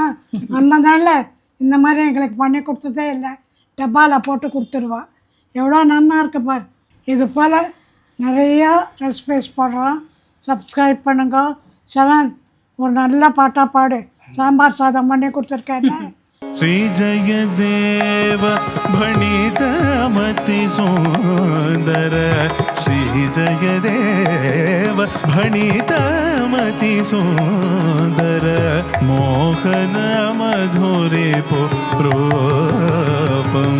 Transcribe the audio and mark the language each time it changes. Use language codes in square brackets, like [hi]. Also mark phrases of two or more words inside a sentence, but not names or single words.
[ta] அந்த நாளில் இந்த மாதிரி எங்களுக்கு பண்ணி கொடுத்ததே இல்லை. டப்பாவில் போட்டு கொடுத்துருவா. எவ்வளோ நல்லா இருக்கு பார். இது போல் நிறையா ரெசிபிஸ் போடுறோம். சப்ஸ்கிரைப் பண்ணுங்க. 7 ஒரு நல்ல பாட்டாக பாடு. சாம்பார் சாதம் பண்ணி கொடுத்துருக்கேன். [sa] श्री जयदेव भणितमति सुंदर. श्री जयदेव भणितमति सुंदर. मोहन मधुरिपु रूपम्.